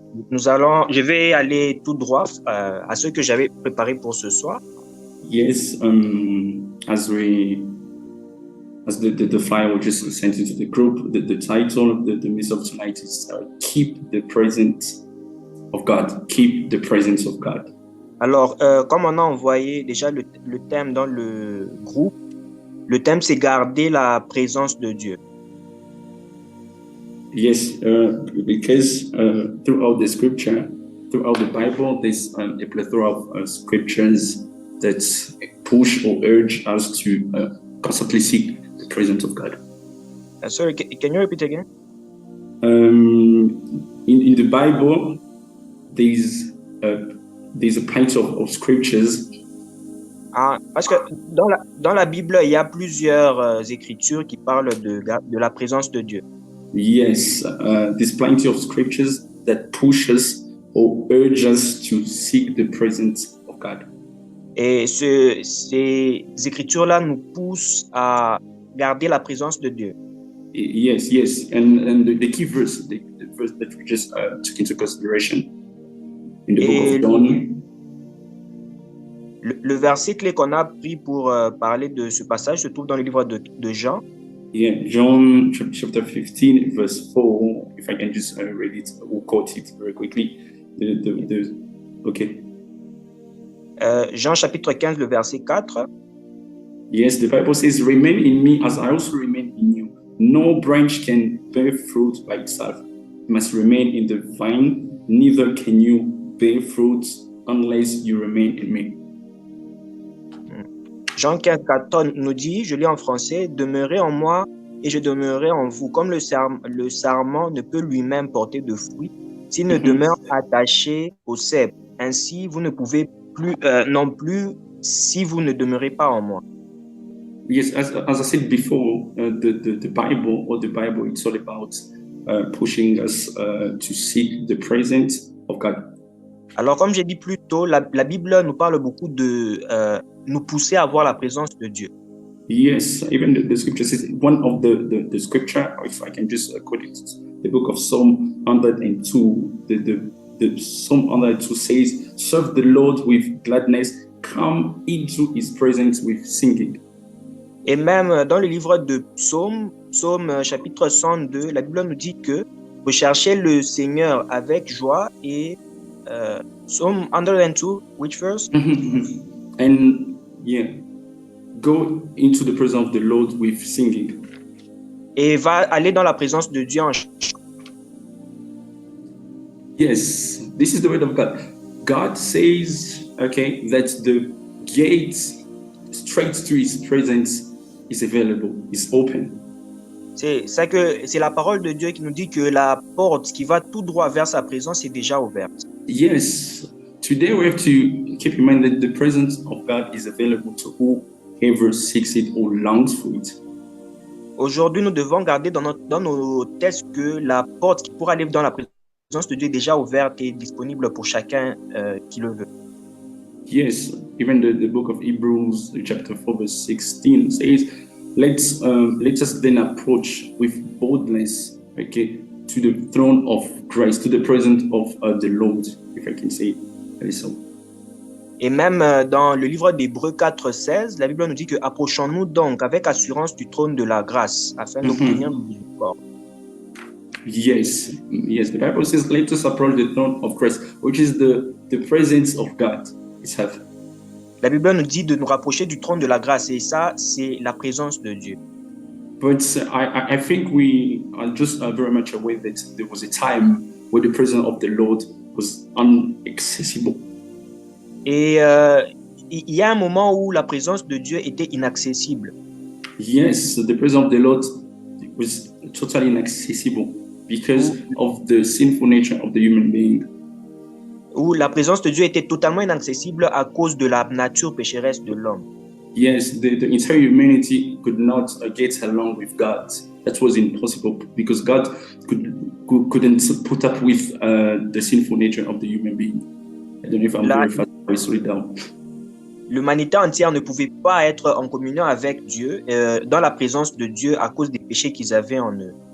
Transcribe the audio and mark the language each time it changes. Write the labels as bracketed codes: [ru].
[fr] Je vais aller tout droit à ce que j'avais préparé pour ce soir. [en] Yes, as the file was just sent into the group, the title of the message of tonight is Keep the Presence of God. Keep the Presence of God. [fr] Alors, comme on a envoyé déjà le thème dans le groupe, le thème c'est garder la présence de Dieu. [en] Yes, because throughout the scripture, throughout the Bible, there's a plethora of scriptures that push or urge us to constantly seek the presence of God. Sorry, can you repeat again? In the Bible, there's a plenty of scriptures. [fr] Parce que dans la Bible, il y a plusieurs écritures qui parlent de la présence de Dieu. [en] Yes, there's plenty of scriptures that push us or urge us to seek the presence of God. [fr] Et ces écritures-là nous poussent à garder la présence de Dieu. [en] Yes, and the key verse, the verse that we just took into consideration in the book of John. [fr] Le verset clé qu'on a pris pour parler de ce passage se trouve dans le livre de Jean. [en] Yeah, John chapter 15, verse 4. If I can just read it or quote it very quickly. Okay. [fr] Jean chapitre 15, le verset 4. [en] Yes, the Bible says, "Remain in me as I also remain in you. No branch can bear fruit by itself. It must remain in the vine. Neither can you bear fruit unless you remain in me." [fr] Jean 15, 14 nous dit, je lis en français, « Demeurez en moi et je demeurerai en vous, comme le sarment ne peut lui-même porter de fruits s'il ne demeure attaché au cep. Ainsi, vous ne pouvez plus non plus si vous ne demeurez pas en moi. » [en] Yes, as I said before, the Bible, it's all about pushing us to seek the presence of God. [fr] Alors, comme j'ai dit plus tôt, la Bible nous parle beaucoup de nous pousser à voir la présence de Dieu. [en] Yes, even the scripture says, one of the scripture, if I can just quote it, the book of Psalm 102, the Psalm 102 says, "Serve the Lord with gladness, come into his presence with singing." [fr] Et même dans le livre de Psaume chapitre 102, la Bible nous dit que recherchez le Seigneur avec joie et [en] Psalm 102, which verse? And yeah, go into the presence of the Lord with singing. [fr] Et va aller dans la présence de Dieu en [en] Yes, this is the word of God. God says, okay, that the gate straight to his presence is available, is open. [fr] C'est la parole de Dieu qui nous dit que la porte qui va tout droit vers sa présence est déjà ouverte. [en] Yes, today we have to keep in mind that the presence of God is available to whoever seeks it or longs for it. [fr] Aujourd'hui, nous devons garder dans nos têtes que la porte qui pourra aller dans la présence de Dieu est déjà ouverte et disponible pour chacun qui le veut. [en] Yes, even the book of Hebrews, chapter 4, verse 16 says, let us then approach with boldness, okay, to the throne of grace, to the presence of the Lord, if I can say it so. [fr] Et même dans le livre d'Hébreux 4:16, la Bible nous dit que approchons-nous donc avec assurance du trône de la grâce afin d'obtenir le miséricorde. [en] Yes, the Bible says, let us approach the throne of grace, which is the presence of God itself. [fr] La Bible nous dit de nous rapprocher du trône de la grâce et ça, c'est la présence de Dieu. [en] But I think we are just very much aware that there was a time where the presence of the Lord was inaccessible. [fr] Et il y a un moment où la présence de Dieu était inaccessible. [en] Yes, the presence of the Lord was totally inaccessible because of the sinful nature of the human being. [fr] Où la présence de Dieu était totalement inaccessible à cause de la nature pécheresse de l'homme. [en] Yes, the entire humanity could not get along with God. That was impossible because God couldn't put up with the sinful nature of the human being. I don't know if I'm very fast. I slow it down. [fr] L'humanité entière ne pouvait pas être en communion avec Dieu, dans la présence de Dieu à cause des péchés qu'ils avaient en eux.